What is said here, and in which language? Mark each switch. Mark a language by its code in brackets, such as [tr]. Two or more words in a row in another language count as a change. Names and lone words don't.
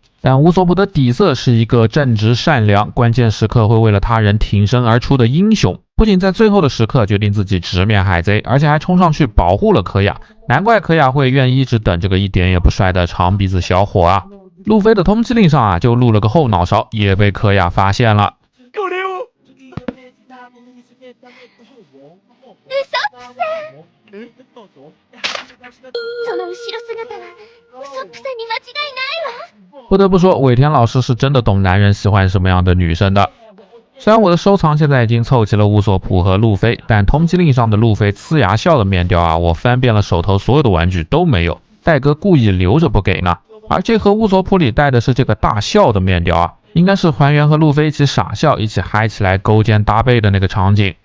[zh] 但乌索普的底色是一个正直善良，关键时刻会为了他人挺身而出的英雄。不仅在最后的时刻决定自己直面海贼，而且还冲上去保护了科亚。难怪科亚会愿意一直等这个一点也不帅的长鼻子小伙啊！路飞的通缉令上啊，就露了个后脑勺，也被科亚发现了。 [ja] その後ろ姿はウソップさんに間違いないわ。 [zh] 不得不说，尾田老师是真的懂男人喜欢什么样的女生的。虽然我的收藏现在已经凑齐了乌索普和路飞，但通缉令上的路飞呲牙笑的面雕啊，我翻遍了手头所有的玩具都没有，戴哥故意留着不给呢。而这盒乌索普里戴的是这个大笑的面雕啊，应该是还原和路飞一起傻笑、一起嗨起来勾肩搭背的那个场景。